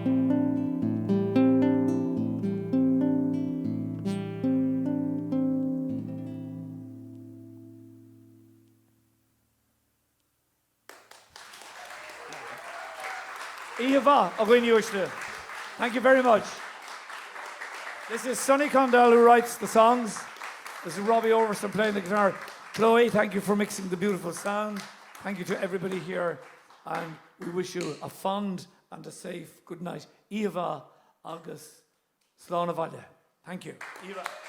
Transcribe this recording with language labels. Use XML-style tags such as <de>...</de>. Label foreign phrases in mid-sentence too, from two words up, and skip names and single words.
<en>Eva, thank you very much. This is Sonny Condell who writes the songs. This is Robbie Overson playing the guitar. Chloe, thank you for mixing the beautiful sound. Thank you to everybody here. And we wish you a fond and a safe good night.</en> <ga>Eva agus Slán Valle.</ga> <en>Thank you.</en> <ga>Eva.</ga>